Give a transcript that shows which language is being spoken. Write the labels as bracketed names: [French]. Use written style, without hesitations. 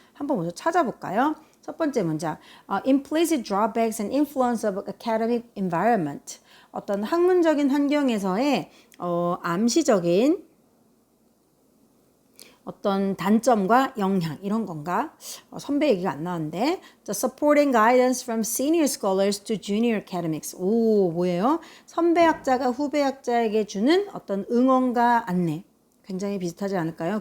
[Korean] 한번 먼저 찾아볼까요? 첫 번째 문장, [English] implicit drawbacks and influence of academic environment. [Korean] 어떤 학문적인 환경에서의 암시적인 어떤 단점과 영향 이런 건가? 선배 얘기가 안 나왔는데 [English] The supporting guidance from senior scholars to junior academics. [Korean] 오, 뭐예요? 선배 학자가 후배 학자에게 주는 어떤 응원과 안내. 굉장히 비슷하지 않을까요?